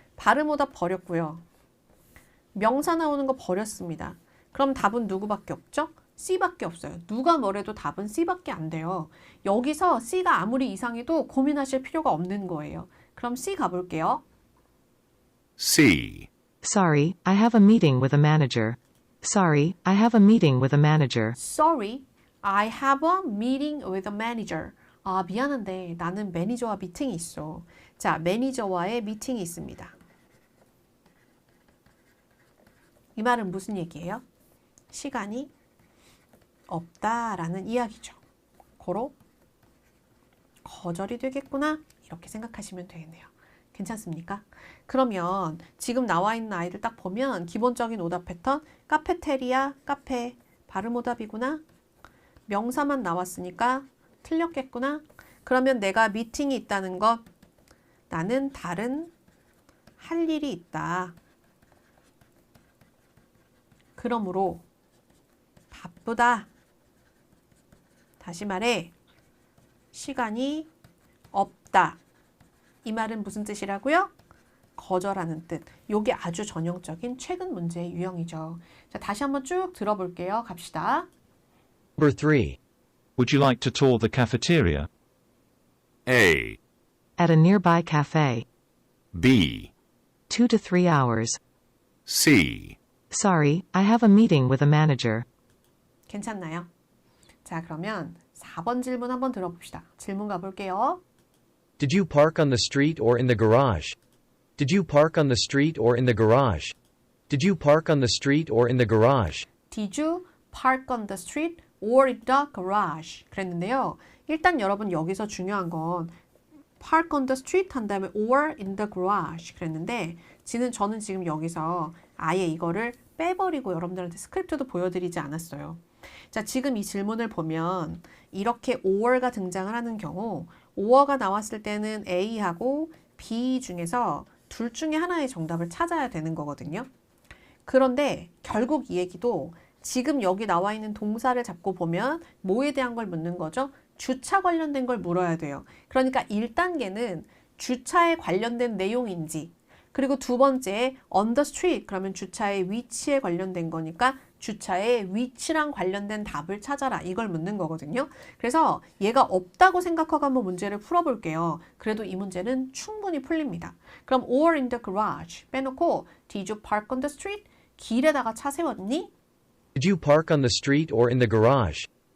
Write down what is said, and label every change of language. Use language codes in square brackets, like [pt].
[ko] 발음 오답 버렸고요. 명사 나오는 거 버렸습니다. 그럼 답은 누구밖에 없죠? C밖에 없어요. 누가 뭐래도 답은 C밖에 안 돼요. 여기서 C가 아무리 이상해도 고민하실 필요가 없는 거예요. 그럼 C 가볼게요. [en] C. Sorry, I have a meeting with a manager. Sorry, I have a meeting with a manager. Sorry, I have a meeting with a manager. [ko] 미안한데 나는 매니저와 미팅이 있어. 자, 매니저와의 미팅이 있습니다. 이 말은 무슨 얘기예요? 시간이 없다라는 이야기죠. 고로 거절이 되겠구나. 이렇게 생각하시면 되겠네요. 괜찮습니까? 그러면 지금 나와 있는 아이들 딱 보면 기본적인 오답 패턴 카페테리아, 카페, 발음 오답이구나. 명사만 나왔으니까 틀렸겠구나. 그러면 내가 미팅이 있다는 것 나는 다른 할 일이 있다. 그러므로 바쁘다. 다시 말해 시간이 없다. 이 말은 무슨 뜻이라고요? 거절하는 뜻. 요게 아주 전형적인 최근 문제의 유형이죠. 자, 다시 한번 쭉 들어볼게요. 갑시다. [en] Number 3. Would you like to tour the cafeteria? A, At a nearby cafe. B, 2 to 3 hours. C, Sorry, I have a meeting with a manager. [ko] 괜찮나요? 자, 그러면 4번 질문 한번 들어봅시다. 질문 가볼게요. [en] Did you park on the street or in the garage? Did you park on the street or in the garage? Did you park on the street or in the garage? Did you park on the street or in the garage? [ko] 그랬는데요. 일단 여러분 여기서 중요한 건 park on the street 한 다음에 or in the garage 그랬는데 저는 지금 여기서 아예 이거를 빼버리고 여러분들한테 스크립트도 보여드리지 않았어요. 자, 지금 이 질문을 보면 이렇게 or가 등장을 하는 경우 or가 나왔을 때는 A하고 B 중에서 둘 중에 하나의 정답을 찾아야 되는 거거든요. 그런데 결국 이 얘기도 지금 여기 나와 있는 동사를 잡고 보면 뭐에 대한 걸 묻는 거죠? 주차 관련된 걸 물어야 돼요. 그러니까 1단계는 주차에 관련된 내용인지, 그리고 두 번째 on the street 그러면 주차의 위치에 관련된 거니까 주차의 위치랑 관련된 답을 찾아라 이걸 묻는 거거든요. 그래서 얘가 없다고 생각하고 한번 문제를 풀어볼게요. 그래도 이 문제는 충분히 풀립니다. 그럼 [en] or in the garage [ko] 빼놓고 [en] did you park on the street? [ko] 길에다가 차 세웠니? [en] Did you park on the street or in the garage?